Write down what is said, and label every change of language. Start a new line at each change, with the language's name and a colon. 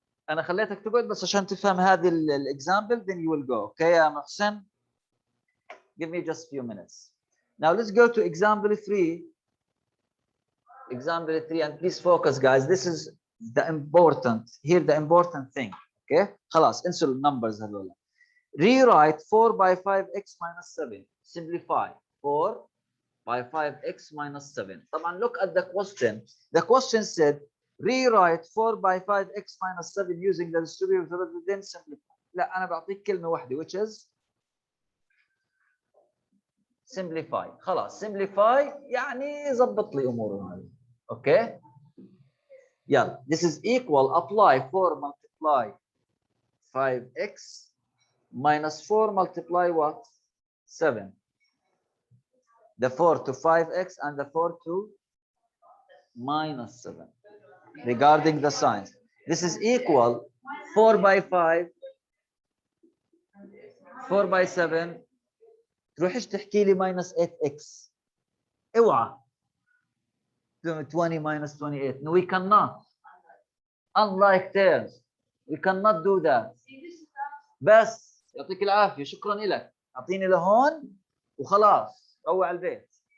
Arabic: أنا خليتك تقعد بس عشان تفهم هذه الإكزامبل,
English: then you will go. Okay,
Arabic: يا محسن?
English: Give me just a few minutes. Now let's go to example 3. Example 3, and please focus, guys. This is the important thing.
Arabic: Okay, خلاص انسوا النمبرز هذول.
English: Rewrite 4 by 5x minus 7. Simplify 4 by 5x minus 7.
Arabic: طبعا
English: look at the question. The question said rewrite 4 by 5x minus 7 using the distributive method, then simplify.
Arabic: لا أنا بعطيك كلمة واحدة,
English: which is simplify.
Arabic: خلاص simplify يعني ضبط لي أمورنا هذه.
English: Okay. Yeah, this is equal. Apply 4 multiply 5x minus 4 multiply what? 7. The 4 to 5x and the 4 to minus 7. Regarding the signs, this is equal 4 by 5, 4 by 7.
Arabic: تروحش تحكي لي
English: minus 8x.
Arabic: اوعى.
English: 20 minus 28. No, we cannot. Unlike terms, we cannot do that.
Arabic: بس يعطيك العافية, شكرا لك. أعطيني لهون وخلاص روح على البيت.